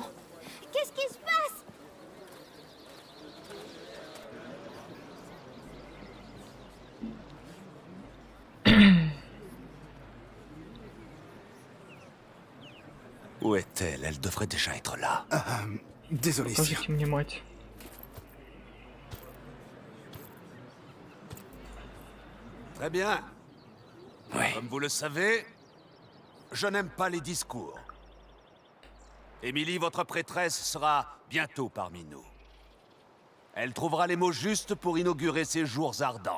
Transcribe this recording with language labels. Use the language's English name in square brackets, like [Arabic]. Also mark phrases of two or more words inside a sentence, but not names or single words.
[French] Qu'est-ce qui se passe? Où est-elle? Elle devrait déjà être là. Désolé, sire. [Russian] Покажите мне мать. [French] Très bien. Comme vous le savez, je n'aime pas les discours. Émilie, votre prêtresse, sera bientôt parmi nous. Elle trouvera les mots justes pour inaugurer ces jours ardents.